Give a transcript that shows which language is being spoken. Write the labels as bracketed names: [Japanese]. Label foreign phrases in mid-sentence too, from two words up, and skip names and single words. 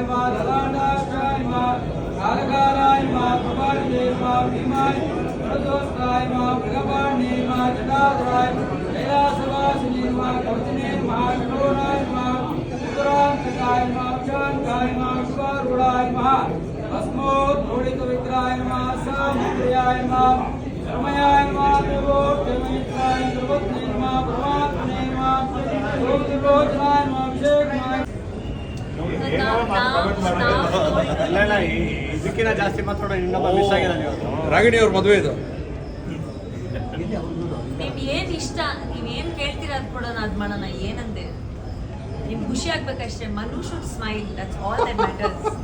[Sanskrit] नमः ललाटाक्षाय नमः कालकालाय नमः कपालिने नमः भीमाय प्रदोषाय नमः मृगपाणे नमः जटाधराय कैलासवासिने नमः कवचने नमः कठोराय नमः उत्तरांतकाय नमः शांताय नमः शिवारूढ़ाय नमः भस्मोद्घोषितविग्रहाय नमः सामुद्र्याय नमः धर्मयाय नमः देवोत्तममित्राय सर्वज्ञे नमः परमात्मने नमः योगिलोचनाय नमः अभिषेकनाय [Kannada] ಇಲ್ಲ ಇದಕ್ಕಿಂತ ಜಾಸ್ತಿ ಮಾತಾಡೋ ಇನ್ನೊಬ್ಬ ಮಿಸ್ ಆಗಿದೆ ನೀವು ರಾಗಿಣಿ ಅವ್ರ ಮದುವೆ ಇದು ನಿಮ್ಗೆ ಏನ್ ಇಷ್ಟ ನೀವೇನ್ ಕೇಳ್ತೀರಾ ಅದ್ ಕೊಡೋಣ ಅದ್ ಮಾಡೋಣ ಏನಂದೆ ನಿಮ್ಗೆ ಖುಷಿ ಆಗ್ಬೇಕಷ್ಟೇ [English] Manu should smile that's all that matters